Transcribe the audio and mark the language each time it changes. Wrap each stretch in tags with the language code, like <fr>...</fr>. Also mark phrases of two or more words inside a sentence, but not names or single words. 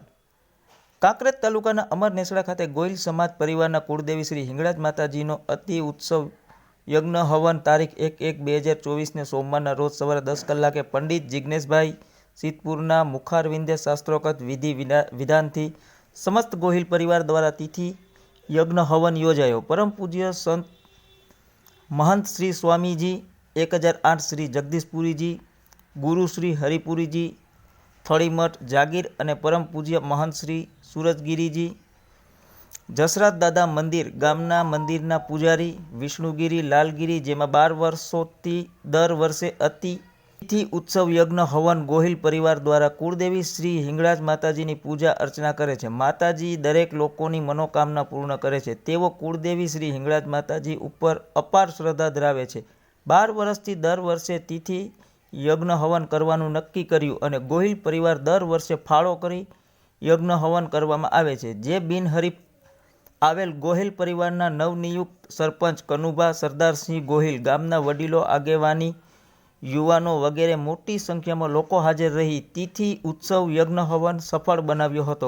<gu>કાંકરેજ તાલુકાના અમર નેસડા ખાતે ગોહિલ સમાજ પરિવારના કુળદેવી શ્રી હિંગળાજ માતાજીનો અતિ ઉત્સવ યજ્ઞ હવન તારીખ 1/1/2024ને સોમવારના રોજ સવારે 10 કલાકે પંડિત જિજ્ઞેશભાઈ સિદ્ધપુરના મુખારવિંદે શાસ્ત્રોક્ત વિધિ વિધાનથી સમસ્ત ગોહિલ પરિવાર દ્વારા તિથિ યજ્ઞ હવન યોજાયો। પરમ પૂજ્ય સંત મહંત શ્રી સ્વામીજી 1008 શ્રી જગદીશપુરીજી, ગુરુ શ્રી હરિપુરીજી થડીમઠ જાગીર ઔર પરમ પૂજ્ય મહંત શ્રી સૂરજગિરીજી જસરાજ દાદા મંદિર ગામના મંદિરના પૂજારી વિષ્ણુગિરી લાલગિરી, જેમાં 12 વર્ષોથી દર વર્ષે તિથિ ઉત્સવ યજ્ઞ હવન ગોહિલ પરિવાર દ્વારા કુળદેવી શ્રી હિંગળાજ માતાજીની પૂજા અર્ચના કરે છે। માતાજી દરેક લોકોની મનોકામના પૂર્ણ કરે છે તેવો કુળદેવી શ્રી હિંગળાજ માતાજી ઉપર અપાર શ્રદ્ધા ધરાવે છે। 12 વર્ષથી દર વર્ષે તિથિ યજ્ઞ હવન કરવાનું નક્કી કર્યું અને ગોહિલ પરિવાર દર વર્ષે ફાળો કરી યજ્ઞ હવન કરવામાં આવે છે। જે બિનહરીફ આવેલ ગોહિલ પરિવારના નવનિયુક્ત સરપંચ કનુભા સરદારસિંહ ગોહિલ ગામના વડીલો આગેવાની યુવાનો વગેરે મોટી સંખ્યા</gu> <hi>में लोग</hi> <gu>હાજર રહી તિથિ ઉત્સવ યજ્ઞ હવન સફળ બનાવ્યો હતો।</gu>